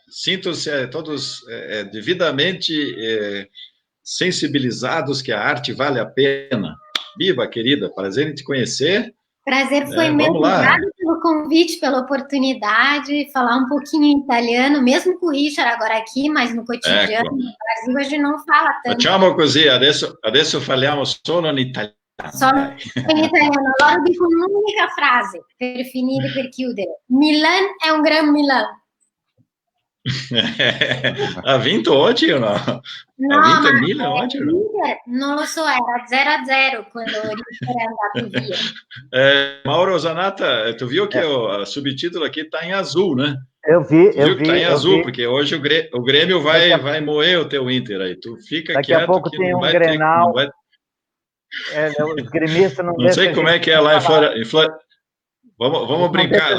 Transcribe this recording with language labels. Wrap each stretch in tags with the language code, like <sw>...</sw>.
<pt>Sintam-se todos devidamente sensibilizados que a arte vale a pena. Biba, querida, prazer em te conhecer. Prazer foi meu. Obrigada pelo convite, pela oportunidade, falar um pouquinho em italiano, mesmo com o Richard agora aqui, mas no cotidiano, no Brasil, a gente não fala tanto.</pt> <it>Facciamo così, adesso parliamo solo in italiano. Solo in italiano. Allora dico un'unica frase per finire, per chiudere. Milan è un gran Milan. Ha vinto oggi o no? No, ha vinto il Milan oggi o no? Non lo so, era 0-0 quando il Inter è andato via.</it> <pt>Mauro Zanata, tu viu que o subtítulo aqui está em azul, né? Eu vi. Está em azul, porque hoje o Grêmio vai moer o teu Inter aí. Tu fica daqui quieto. Daqui a pouco tem um Grenal. Os gremistas não sei como é que é lá em Florianópolis. Vamos brincar.</pt>